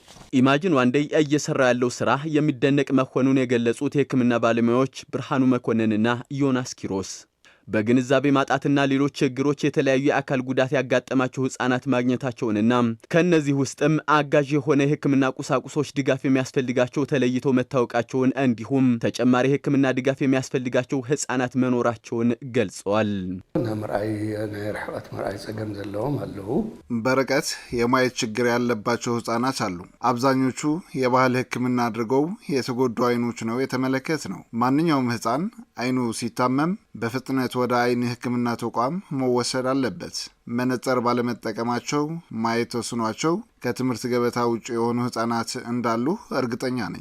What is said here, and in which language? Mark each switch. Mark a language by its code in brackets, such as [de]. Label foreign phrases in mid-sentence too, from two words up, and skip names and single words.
[am] ኢማጂን ዋን ዴይ እየሰራ ያለው ስራ የሚደነቅ መሆኑን የገለጹት የሕክምና ባለሙያዎች ብርሃኑ መኮንንና ዮናስ ኪሮስ በግንዛቤ ማጣትና ሌሎች ችግሮች የተለያዩ የአካል ጉዳት ያጋጠማቸው ህፃናት ማግኘታቸውንና ከነዚህ ውስጥም አጋዥ የሆነ የሕክምና ቁሳቁሶች ድጋፍ የሚያስፈልጋቸው ተለይተው መታወቃቸውን እንዲሁም ተጨማሪ የሕክምና ድጋፍ የሚያስፈልጋቸው ህፃናት መኖራቸውን ገልጸዋል። [ti] ምርአይ ርሕቀት ምርአይ ጸገም ዘለዎም አለው። [am] በርቀት የማየት ችግር ያለባቸው ህፃናት አሉ። አብዛኞቹ የባህል ሕክምና አድርገው የተጎዱ አይኖች ነው የተመለከት ነው። ማንኛውም ህፃን አይኑ ሲታመም በፍጥነት ወደ አይን ሕክምና ተቋም መወሰድ አለበት። መነጽር ባለመጠቀማቸው ማየት ተስኗቸው ከትምህርት ገበታ ውጭ የሆኑ ህፃናት እንዳሉ እርግጠኛ ነኝ።